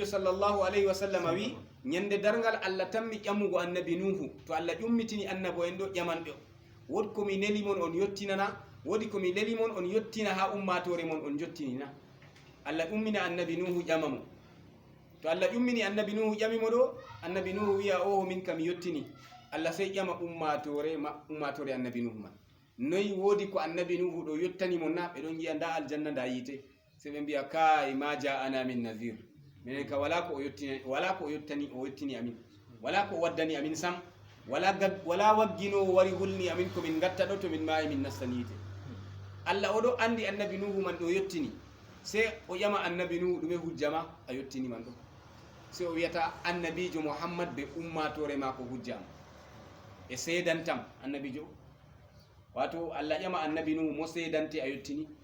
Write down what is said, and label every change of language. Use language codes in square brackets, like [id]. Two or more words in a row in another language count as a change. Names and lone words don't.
[ar] صلى الله عليه وسلم [ff] wi ñande dargal allah tammi ƴammugo annabi nuhu to allah ƴummitini annabo en ɗo ƴamanɓe wodi komi nelimon on yottinana wodi komi lelimon on yottina ha ummatore mon on jottinina allah ummina annabi nuhu ƴamamo to allah ummini annabi nuhu ƴamimo ɗo annabi nuhu wiya o min kam yottini allah sey ƴama ummatore annabi nuhu man noyi woodi ko annabi nuhu ɗo yottanimo na ɓe ɗon giya nda aljanna nda yiite se ɓe mbiya kai ma [ar] جاءنا من نذير [ff] minen ka wala ko o yottini amin wala ko o waddani amin sam wala waggino wari hulni amin komin gatta ɗo to min maayi min nastani yiite allah oɗo andi annabi nuhu man ɗo yottini se o ƴama annabi nuhu ɗume hujjama a yottini man ɗo se o wiyata annabijo muhammad be ummatore mako hujjama e seedantam annabijo wato allah ƴama annabi nuhu mo seedante a yottini